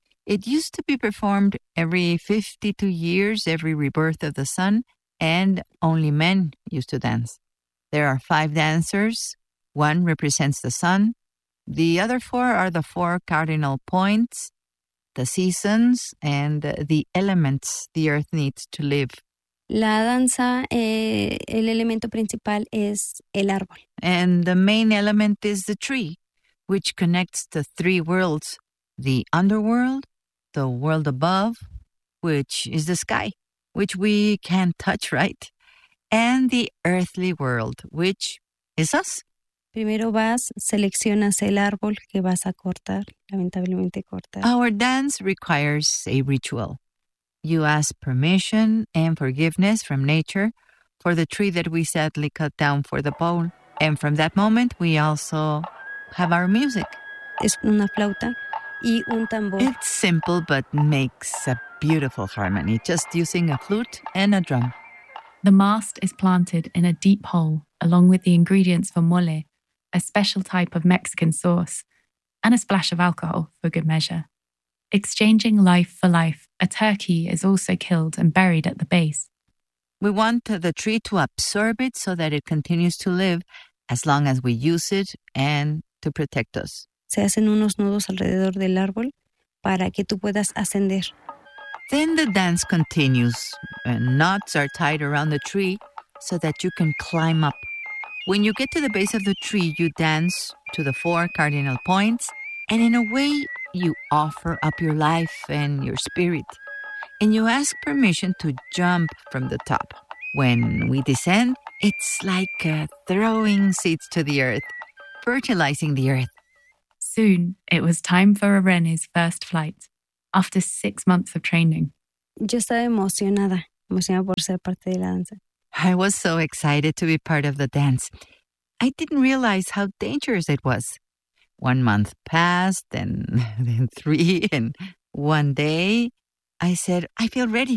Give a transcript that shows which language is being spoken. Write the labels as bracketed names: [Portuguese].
[English] It used to be performed every 52 years, every rebirth of the sun, and only men used to dance. There are 5 dancers. One represents the sun. The other 4 are the 4 cardinal points, the seasons, and the elements the earth needs to live. [Spanish] La danza, el elemento principal es el árbol. [English] And the main element is the tree, which connects the 3 worlds, the underworld, the world above, which is the sky, which we can't touch, right? And the earthly world, which is us. [Spanish] Primero vas, seleccionas el árbol que vas a cortar, lamentablemente cortar. [English] Our dance requires a ritual. You ask permission and forgiveness from nature for the tree that we sadly cut down for the pole. And from that moment, we also have our music. [Spanish] Es una flauta y un tambor. [English] It's simple, but makes a beautiful harmony, just using a flute and a drum. The mast is planted in a deep hole, along with the ingredients for mole, a special type of Mexican sauce, and a splash of alcohol for good measure. Exchanging life for life, a turkey is also killed and buried at the base. We want the tree to absorb it so that it continues to live as long as we use it and to protect us. [Spanish] Se hacen unos nudos alrededor del árbol para que tú puedas ascender. [English] Then the dance continues. Knots are tied around the tree so that you can climb up. When you get to the base of the tree, you dance to the four cardinal points, and in a way, you offer up your life and your spirit. And you ask permission to jump from the top. When we descend, it's like throwing seeds to the earth, fertilizing the earth. Soon, it was time for Irene's first flight, after 6 months of training. [Spanish] Yo estaba emocionada, emocionada por ser parte de la danza. [English] I was so excited to be part of the dance. I didn't realize how dangerous it was. 1 month passed, and then 3, and one day, I said, I feel ready.